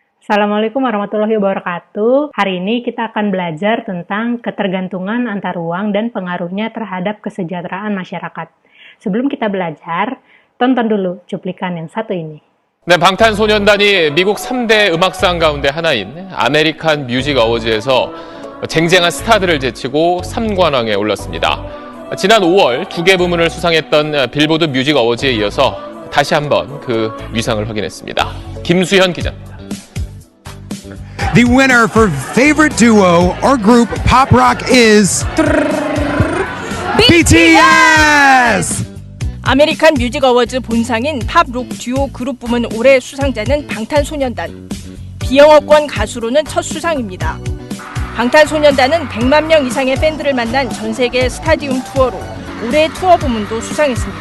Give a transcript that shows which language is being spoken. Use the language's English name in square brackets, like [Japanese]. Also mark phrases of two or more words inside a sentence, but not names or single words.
[Arabic] السلام عليكم ورحمة الله وبركاته. [Indonesian] Hari ini kita akan belajar tentang ketergantungan antar uang dan pengaruhnya terhadap kesejahteraan masyarakat. Sebelum kita belajar, tonton dulu cuplikan yang satu ini. [Korean] 네, 방탄소년단이 미국 3대 음악상 가운데 하나인 아메리칸 뮤직 어워즈에서 쟁쟁한 스타들을 제치고 3관왕에 올랐습니다. 지난 5월 2개 부문을 수상했던 빌보드 뮤직 어워즈에 이어서 다시 한번 그 위상을 확인했습니다. 김수현 기자입니다. [English] The winner for favorite duo or group pop rock is BTS! [Korean] 아메리칸 뮤직 어워즈 본상인 팝록 듀오 그룹 부문 올해 수상자는 방탄소년단. 비영어권 가수로는 첫 수상입니다. 방탄소년단은 100만 명 이상의 팬들을 만난 전 세계 스타디움 투어로 올해 투어 부문도 수상했습니다.